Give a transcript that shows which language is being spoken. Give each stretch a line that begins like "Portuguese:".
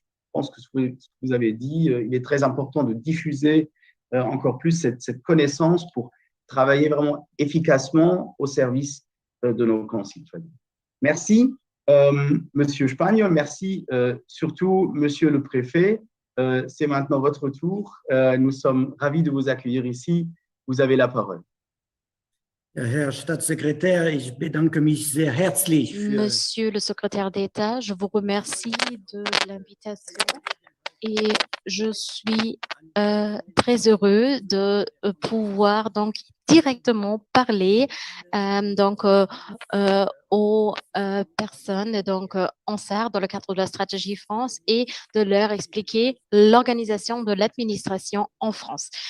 French: Je pense que ce que vous avez dit, il est très important de diffuser encore plus cette connaissance pour travailler vraiment efficacement au service de nos concitoyens. Merci, Monsieur Spagnol, merci surtout, Monsieur le Préfet. C'est maintenant votre tour. Nous sommes ravis de vous accueillir ici. Vous avez la parole.
German: Herr Staatssekretär, ich bedanke mich sehr herzlich für
French: Monsieur le secrétaire d'État, je vous remercie de l'invitation et je suis très heureux de pouvoir donc directement parler aux personnes en Sarre dans le cadre de la stratégie France et de leur expliquer l'organisation de l'administration en France.